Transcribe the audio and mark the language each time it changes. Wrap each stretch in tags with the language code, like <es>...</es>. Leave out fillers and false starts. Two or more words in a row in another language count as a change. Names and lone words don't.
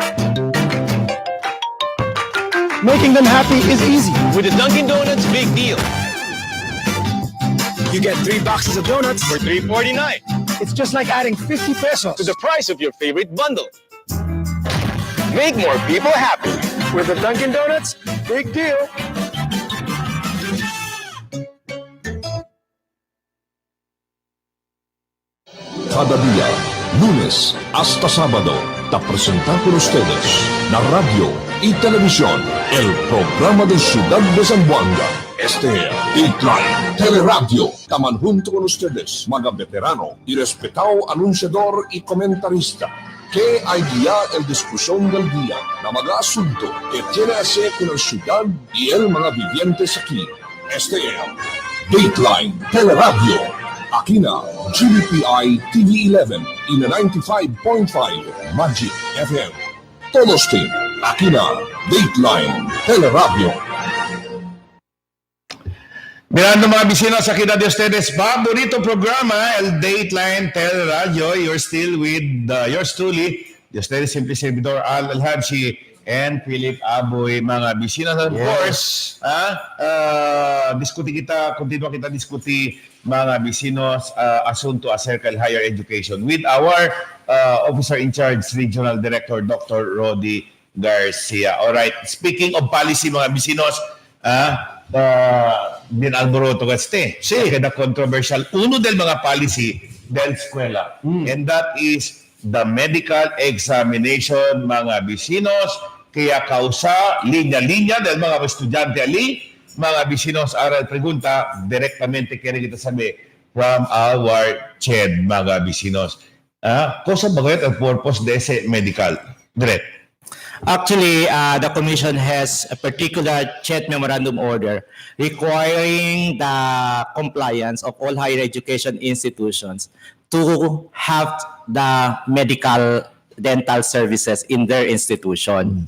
<en>Making them happy is easy with the Dunkin' Donuts Big Deal. You get 3 boxes of donuts For $3.49 It's just like adding 50 pesos to the price of your favorite bundle. Make more people happy with the Dunkin' Donuts Big Deal.</en> <cbk>Cada día, lunes hasta sábado, te presenta con ustedes la radio y televisión, el programa de Ciudad de Zamboanga. Este Dateline Teleradyo. Taman junto con ustedes, mga veterano y respetado anunciador y comentarista, que hay guía el discusión del día na mga asunto que tiene que hacer con la ciudad y el mga vivientes aquí. Este Dateline Teleradyo. Aquí na GBPI TV11 y na 95.5 Magic FM. Todos team, aquí na Dateline Teleradyo. Mirando mga bisinos, aquí na de ustedes favorito programa, el Dateline Teleradyo.</cbk> <en>You're still with yours truly,</en> <cbk>de ustedes simple servidor Al Alhaji and Philip Aboy, mga bisinos. Of course, continua kita diskuti mga bisinos asunto acerca del</cbk> <en>higher education with our officer in charge, Regional Director Dr.</en> <cbk>Rodi Garcia.</cbk> <en>Alright, speaking of policy</en> <cbk>mga bisinos, bin alboroto este. Kaya controversial. Uno del mga policy del eskwela.</cbk> <en>And that is the medical examination mga bisinos.</en> <cbk>Kaya kausa, linya-linya del mga estudyante ali, mga bisinos aral pregunta, directamente kaya kita sabi</cbk> <en>from our CHED</en> <cbk>mga bisinos. Cosa ba ang purpose de ese medical? Direct.</cbk> <en>Actually, the Commission has a particular CHED Memorandum Order requiring the compliance of all higher education institutions to have the medical dental services in their institution.</en>